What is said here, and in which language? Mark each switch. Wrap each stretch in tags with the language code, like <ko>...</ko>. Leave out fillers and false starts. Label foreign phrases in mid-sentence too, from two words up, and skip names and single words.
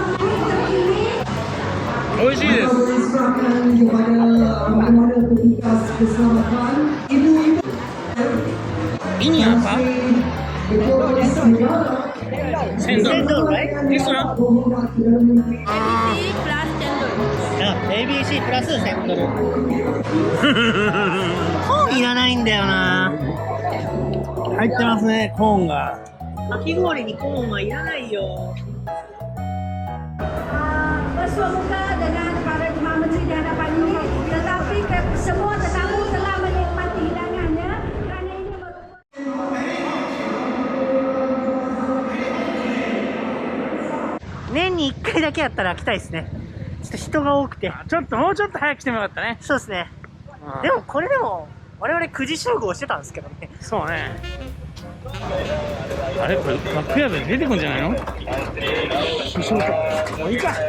<ja>美味しいです。イニアンパ1000ドル。ですよ。 ABC プラス1000ドル。コーンいらないんだよな。入ってますね、コーンが。かき氷にコーンはいらないよ。</ja> <ms>bersemuka dengan para jemaah menteri di hadapan ini, tetapi semua tetamu telah menikmati hidangannya kerana ini merupakan</ms> <ja>年に1回だけやったら来たいですね。ちょっと人が多くて。もうちょっと早く来てもよかったね。そうですね。でもこれでも我々9時集合してたんですけどね。そうね。あれこれカップヤードに出てくんじゃないの？もういいか。</ja>